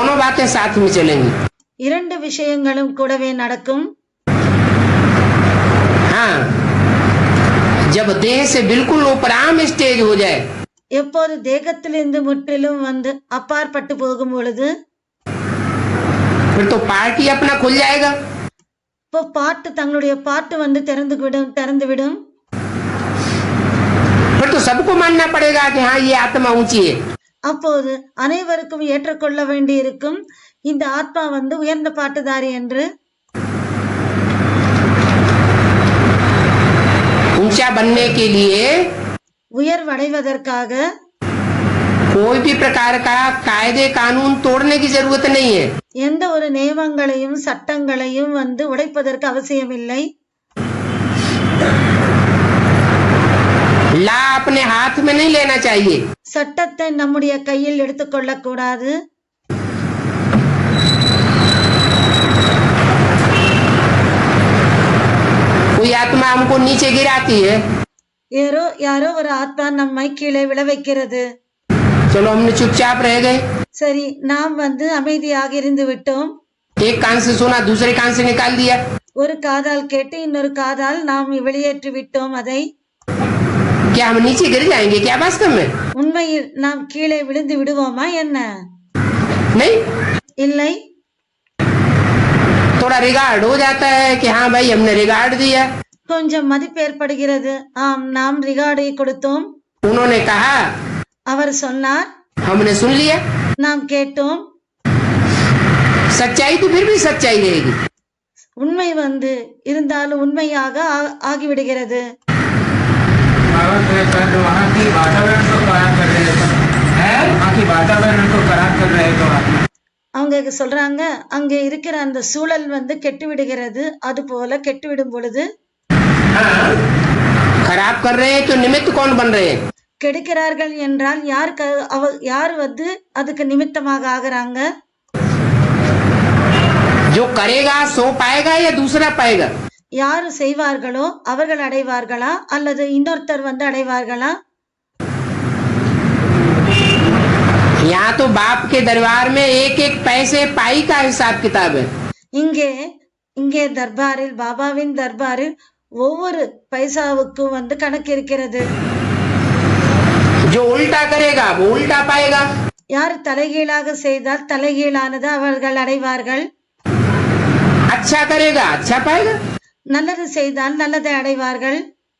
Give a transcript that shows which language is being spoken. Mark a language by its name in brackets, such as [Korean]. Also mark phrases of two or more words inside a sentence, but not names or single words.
[Hindi] बातें साथ में चलेंगी। [Tamil] இரண்டு விஷயங்களும் கூடவே நடக்கும். [Hindi] हाँ, जब देह से बिल्कुल उपराम स्टेज हो जाए, [Tamil] எப்போது தேகத்திலிருந்து முற்றிலும் வந்து அப்பாற்பட்டு போகும் பொழுது [Hindi] फिर तो पार्टी अपना खुल जाएगा। [Tamil] இப்போ பாட்டு தங்களுடைய பாட்டு வந்து திறந்து விடும். [Hindi] फिर तो सबको मानना पड़ेगा कि हाँ ये आत्मा ऊंची है। [Tamil] அப்போது அனைவருக்கும் ஏற்றுக்கொள்ள வேண்டி இருக்கும் இந்த ஆத்மா வந்து உயர்ந்த பாட்டுதாரி என்று. [Hindi] ऊंचा बनने के लिए [Tamil] உயர்வடைவதற்காக [Hindi] कोई भी प्रकार का कायदे कानून तोड़ने की जरूरत नहीं है। [Tamil] எந்த ஒரு நியமங்களையும் சட்டங்களையும் வந்து உடைப்பதற்கு அவசியமில்லை. [Hindi] ला अपने हाथ में नहीं लेना चाहिए। [Tamil] சட்டத்தை நம்முடைய கையில் எடுத்துக்கொள்ள கூடாது. [Hindi] कोई आत्मा हमको नीचे गिराती है, [Tamil] யாரோ ஒரு ஆத்மா நம்மை கீழே விழ வைக்கிறது. [Hindi] चलो हमने चुपचाप रह गए, [Tamil] சரி நாம் வந்து அமைதியாக இருந்து விட்டோம். [Hindi] एक कान से सुना दूसरे कान से निकाल दिया, [Tamil] ஒரு காதால் கேட்டு இன்னொரு காதால் நாம் வெளியேற்றி விட்டோம் அதை. [Hindi] क्या हम नीचे गिर जाएंगे क्या वास्तव में? [Tamil] உண்மையில் நாம் கீழே விழுந்து விடுவோமா என்ன? [Hindi] नहीं, [Tamil] இல்லை. [Hindi] थोड़ा रिगार्ड हो जाता है कि हाँ भाई हमने रिगार्ड दिया। [Tamil] கொஞ்சம் மதிப்பு ஏற்படுகிறது. ஆம், நாம் ரிகார்டை கொடுத்தோம். [Hindi] उन्होंने कहा, [Tamil] அவர் சொன்னார், [Hindi] हमने सुन लिया। [Tamil] நாம் கேட்டோம். [Hindi] सच्चाई तो फिर भी सच्चाई रहेगी। [Tamil] உண்மை வந்து இருந்தாலும் உண்மையாக ஆகிவிடுகிறது. அவங்க சொல்றாங்க, அங்க இருக்கிற அந்த சூழல் வந்து கெட்டு விடுகிறது. அது போல கெட்டு விடும் பொழுது [Hindi] खराब कर रहे हैं तो निमित्त कौन बन रहे हैं? [Tamil] கெடுக்கிறார்கள் என்றால் யார் வந்து அதுக்கு நிமித்தமாக ஆகிறாங்க? [Hindi] जो करेगा सो पाएगा या दूसरा पाएगा? [Tamil] யாரு செய்வார்களோ அவர்கள் அடைவார்களா அல்லது இன்னொருத்தர் வந்து அடைவார்களா? [Hindi] यहाँ तो बाप के दरबार में एक एक पैसे पाई का हिसाब किताब है। [Tamil] இங்கே தர்பாரில், பாபாவின் தர்பாரில் ஒவ்வொரு பைசாவுக்கும் வந்து கணக்கு இருக்கிறது. [Hindi] जो उल्टा करेगा वो उल्टा पाएगा। [Tamil] யார் தலைகீழாக செய்தால் தலைகீழானது அவர்கள் அடைவார்கள். [Hindi] अच्छा करेगा अच्छा पाएगा। [Tamil] நல்லது செய்தால் நல்லதை அடைவார்கள்.